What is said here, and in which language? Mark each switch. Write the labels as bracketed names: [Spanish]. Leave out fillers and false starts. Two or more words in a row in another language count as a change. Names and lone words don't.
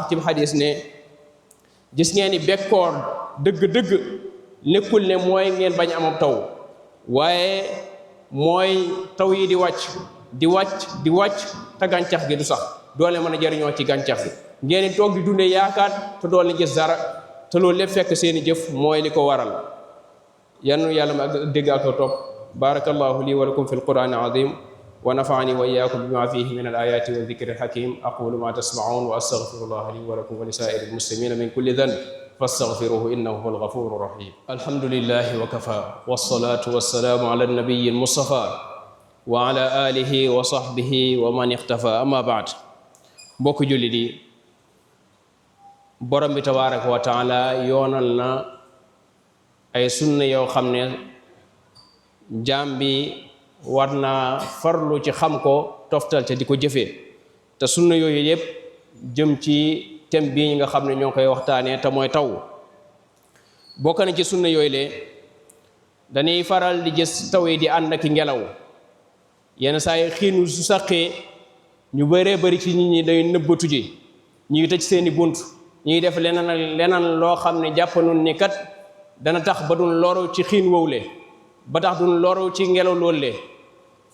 [Wolof] ci xadis ne gis ngeen ni bekkoor dëgg-dëgg nekkul ne mooy ngeen bañ amam taw waaye mooy taw yi di wàcc te gàncax gi du sax doole mën a jëriñoo ci gàncax gi ngeen di toog di dundee yaakaar te dool ni gis dara te loolu lépp fekk seeni jëf mooy li ko waral yannu yàlla ma ak dégg ak topp [Arabic] بارك الله لي ولكم في القرآن العظيم ونفعني وإياكم بما فيه من الآيات والذكر الحكيم أقول ما تسمعون وأستغفر الله لي ولكم ولسائر المسلمين من كل ذنب فاستغفروه إنه هو الغفور الرحيم الحمد لله وكفى والصلاة والسلام على النبي المصطفى وعلى آله وصحبه ومن اقتفى أما بعد [Wolof] mbokk jullit yi borom bi tabaraka wa taala yoonal na ay sunna yoo xam ne jaam bi war naa farlu ci xam ko toftal te di ko jëfee te sunna yooyu yëpp jëm ci thème bii nga xam ne ñoo koy waxtaanee te mooy taw bokk na ci sunna yooyu le dañuy faral di gis taw yi di ànd ak ngelaw yenn saa yi xiinu su saqee ñu bëree bëri ci nit ñi day nëbbatu ji ñu ngi tëj seeni bunt ñuy def leneen loo xam ne jàpp nañu ni kat dana tax ba duñ loru ci xiin wowle ba tax duñ loru ci ngelaw loolu